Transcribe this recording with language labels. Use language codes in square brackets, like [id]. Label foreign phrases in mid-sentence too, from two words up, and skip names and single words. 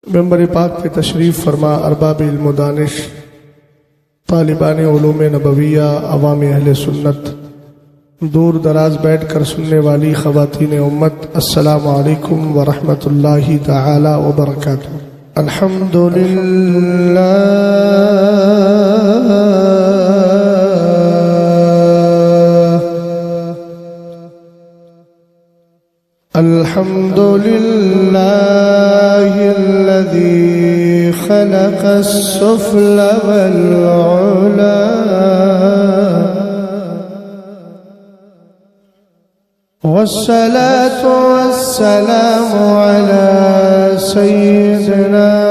[ur] ممبر پاک پہ تشریف فرما ارباب علم و دانش، طالبان علوم نبویہ، عوام اہل سنت، دور دراز بیٹھ کر سننے والی خواتین امت، السلام علیکم ورحمۃ اللہ تعالی وبرکاتہ۔ [ar] الحمدللہ الحمدللہ الذی خلق السفل والعلا والصلاة والسلام على سيدنا